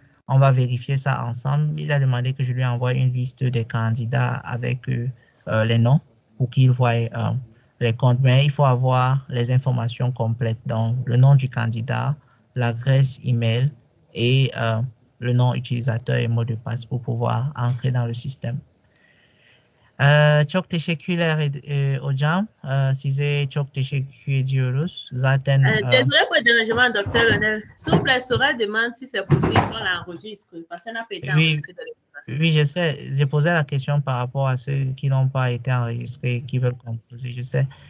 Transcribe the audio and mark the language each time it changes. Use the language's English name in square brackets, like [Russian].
[French] On va vérifier ça ensemble. Il a demandé que je lui envoie une liste des candidats avec les noms pour qu'il voie les comptes. Mais il faut avoir les informations complètes. Donc, le nom du candidat, l'adresse email et le nom utilisateur et mot de passe pour pouvoir entrer dans le système. [Turkish] Çok teşekkürler hocam. Size çok teşekkür ediyoruz. Zaten [French] désolé pour le dérangement, docteur Lionel. S'il vous plaît, Sora demande si c'est possible qu'on l'enregistre parce que ça n'a pas été enregistré dans les... Oui, je sais. J'ai posé la question par rapport à ceux qui n'ont pas été enregistrés et qui veulent composer. Je sais.